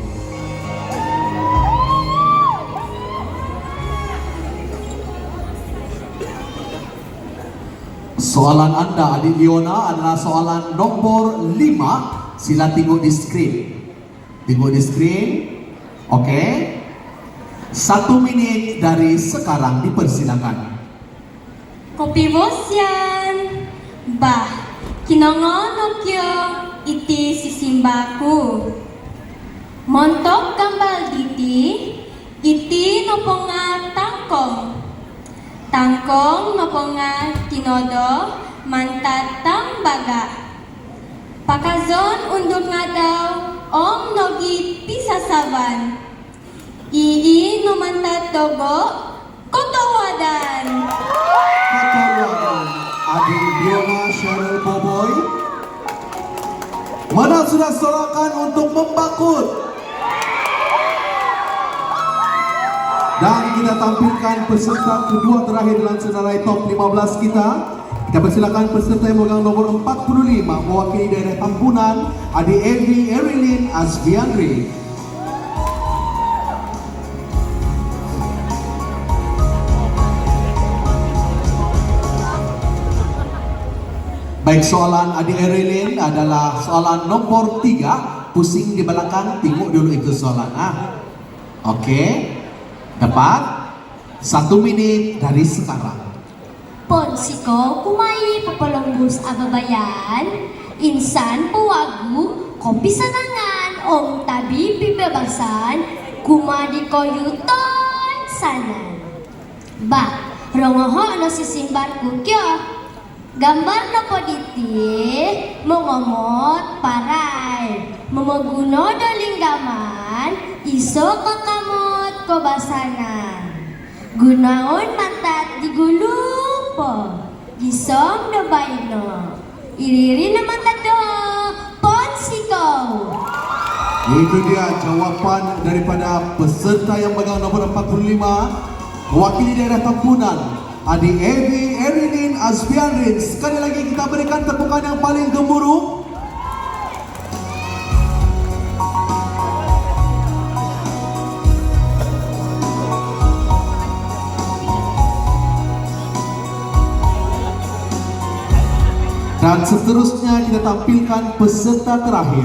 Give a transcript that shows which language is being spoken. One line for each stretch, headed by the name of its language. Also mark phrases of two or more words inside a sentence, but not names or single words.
Malay: Soalan Anda adik Leona adalah soalan nomor 5. Sila tengok di screen. Tengok di screen. Oke. 1 minit dari sekarang dipersilakan.
Central Dusun: Kopi bosyan. Bah, kinongo nokyo iti sisimbaku. Montok kambal iti noponga tangkong. Tangkong noponga tinodo mantatang baga. Pakazon undok nga daw om nogi pisasaban. Ii no mantat dogo kotowadan. Kotowadan adik Leona Cheryl Boboy.
Malay: Mana sudah sorakan untuk Mempakut? Dan kita tampilkan peserta kedua terakhir dalam senarai top 15 kita. Kita persilakan peserta yang memegang nomor 45 mewakili daerah Tambunan, adik Evi Erilyn Asbiandri. Baik, soalan adik Erilyn adalah soalan nomor 3. Pusing di belakang, tengok dulu itu soalan. Oke. Dapat 1 menit dari sekarang.
Central Dusun: Ponsiko kumai papalongbus ababayan, insan pewagu, kopi sanangan, om tabi pibebasan, kumadi koyuton sanan. Ba, rongoho no sisimbar kukyo. Gambar na poditi, mongomot paray, mamaguno do linggaman, iso kakamot kobasanan. Gunaon mantat digulupo, gisom do bayno, iriri na mantat do ponsiko.
Malay: Itu dia jawapan daripada peserta yang memegang nomor 45 mewakili daerah Tambunan, adik Evi Erilyn Asbiandri. Sekali lagi kita berikan tepukan yang paling gemuruh. Dan seterusnya kita tampilkan peserta terakhir.